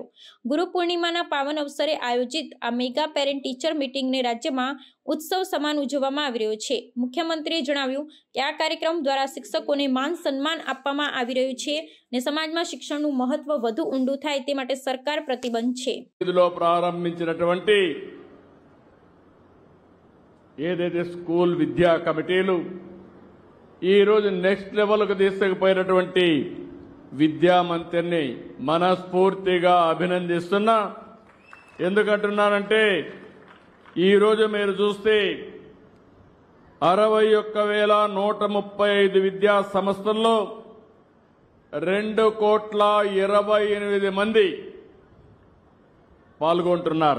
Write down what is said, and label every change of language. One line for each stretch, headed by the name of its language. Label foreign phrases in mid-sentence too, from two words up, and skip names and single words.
Gujarati: ગુરુ પૂર્ણિમાના પાવન અવસરે આયોજિત આ
English: mega parent teacher meetingને
Gujarati: રાજ્યમાં ઉત્સવ સમાન ઉજવવામાં આવી રહ્યો છે। મુખ્યમંત્રીએ જણાવ્યું કે આ કાર્યક્રમ દ્વારા શિક્ષકોને માન સન્માન આપવામાં આવી રહ્યું છે અને સમાજમાં શિક્ષણનું મહત્વ વધુ ઊંડું થાય તે માટે સરકાર પ્રતિબદ્ધ છે।
Telugu: ప్రారంభించినటువంటి ఏదైతే స్కూల్ విద్యా కమిటీలు ఈ రోజు
English: next levelకి
Telugu: తీసుకుపోయినటువంటి విద్యామంత్రిని మనస్ఫూర్తిగా అభినందిస్తున్నా। ఎందుకంటున్నానంటే ఈ రోజు మీరు చూస్తే 61,135 విద్యా సంస్థల్లో 2,28 మంది పాల్గొంటున్నారు।